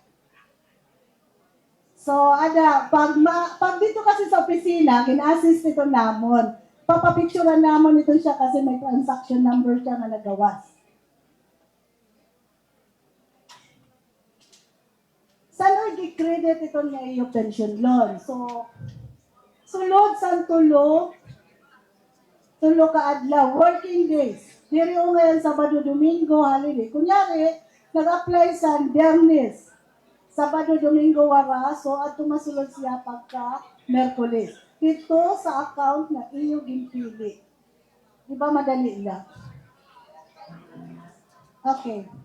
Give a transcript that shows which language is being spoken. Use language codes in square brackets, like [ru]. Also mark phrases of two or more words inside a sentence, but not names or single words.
[hil] So, pag dito kasi sa opisina, kin-assist ito namon. Papapicturean naman ito siya kasi may [en] transaction number [hil] siya na nagawas. Saan i-credit ito niya yung [en] pension loan? [hil] So, sulod sa tulo ka adlaw, [en] working days. [hil] Diri o ngayon, Sabado, Domingo, holiday. Kunyari, nag-apply sa Biyernes. Sabado, Domingo, wara. So, at tumasulod siya pagka Merkulis. Ito sa account na iyong ginpili. Di ba madali lang? Okay.